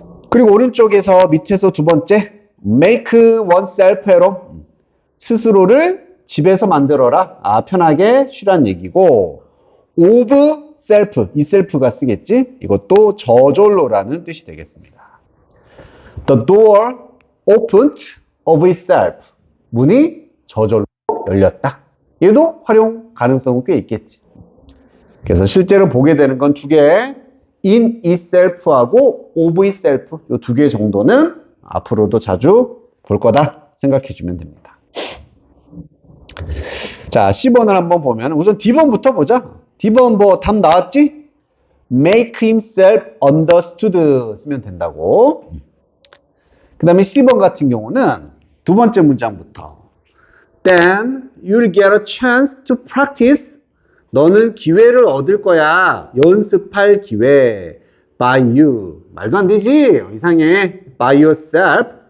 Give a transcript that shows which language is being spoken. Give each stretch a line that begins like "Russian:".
Korean: 그리고 오른쪽에서 밑에서 두 번째
English: make oneself at home.
Korean: 스스로를 집에서 만들어라. 편하게 쉬란 얘기고 of self, 이 self가 쓰겠지? 이것도 저절로라는 뜻이 되겠습니다.
English: The door opened of itself.
Korean: 문이 저절로 열렸다. 얘도 활용 가능성은 꽤 있겠지. 그래서 실제로 보게 되는 건 두 개. in itself하고 of itself 이 두 개 정도는 앞으로도 자주 볼 거다 생각해 주면 됩니다. 자, 10번을 한번 보면 우선 D번부터 보자. D번 뭐 답 나왔지?
English: make himself understood
Korean: 쓰면 된다고. 그 다음에 C번 같은 경우는 두 번째 문장부터
English: then you'll get a chance to practice.
Korean: 너는 기회를 얻을 거야. 연습할 기회. by you. 말도 안 되지? 이상해. by yourself.